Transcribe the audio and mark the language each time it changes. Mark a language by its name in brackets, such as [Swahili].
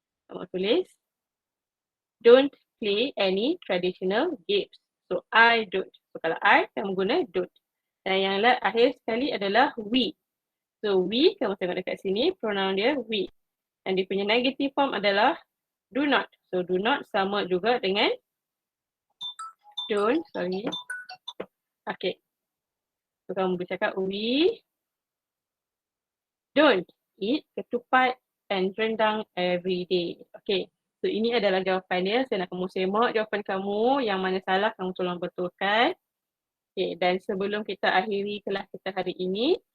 [Malay] Kamu tulis [English] don't play any traditional games. So I don't. So kalau I, [Malay] kamu guna [English] don't. [Malay] Dan yang akhir sekali adalah we. [English] So we, [Malay] kamu tengok dekat sini, pronoun dia we. Dan dia punya negative form adalah do not. [English] So do not [Malay] sama juga dengan don't. [English] Sorry. Okay. So [Malay] kamu bercakap [English] we don't eat ketupat and rendang every day. Okay. [Malay] So ini adalah jawapan dia. Saya nak kamu semak jawapan kamu. Yang mana salah kamu tolong betulkan. Okay. Dan sebelum kita akhiri kelas kita hari ini.